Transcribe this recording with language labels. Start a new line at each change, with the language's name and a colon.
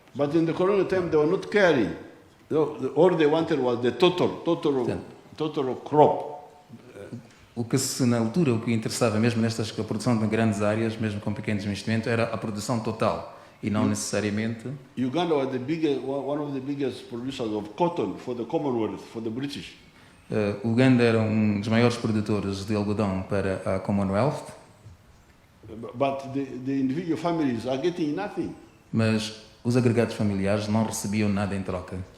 English: But in the colonial time, they were not caring. All they wanted was the total crop.
Portuguese: O que na altura o que interessava mesmo nestas a produção de grandes áreas, mesmo com pequenos investimentos, era a produção total e não necessariamente.
English: Uganda was one of the biggest producers of cotton for the Commonwealth, for the British.
Portuguese: Uganda era dos maiores produtores de algodão para a Commonwealth.
English: But the individual families are getting nothing.
Portuguese: Mas os agregados familiares não recebiam nada em troca.